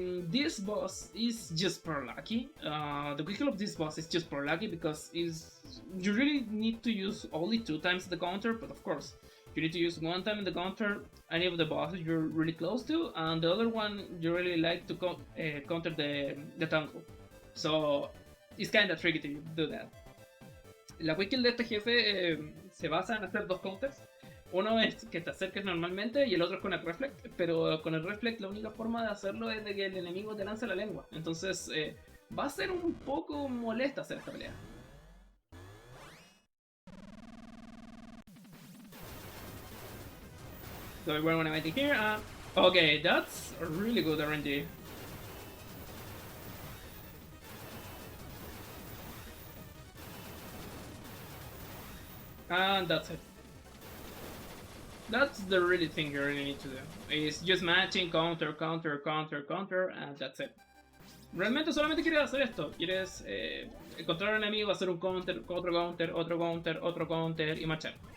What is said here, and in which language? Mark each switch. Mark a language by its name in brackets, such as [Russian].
[English] This boss is just per lucky. The quick of this boss is just per lucky because you really need to use only 2 times the counter, but of course you need to use 1 time in the counter any of the bosses you're really close to, and the other one you really like to counter the tango. So it's kinda tricky to do that. [Spanish] La quick kill de este jefe se basa en hacer 2 counters. Uno es que te acerques normalmente y el otro es con el reflect, pero con el reflect la única forma de hacerlo es de que el enemigo te lance la lengua. Entonces va a ser un poco molesta hacer esta pelea. [English] So we're gonna wait here. Okay, that's a really good RNG. And that's it. That's the really thing you really need to do. Is just matching, counter, counter, counter, counter, and that's it. [Spanish] Realmente solamente quieres hacer esto. Quieres encontrar un enemigo, hacer un counter, otro counter, otro counter, otro counter y marchar.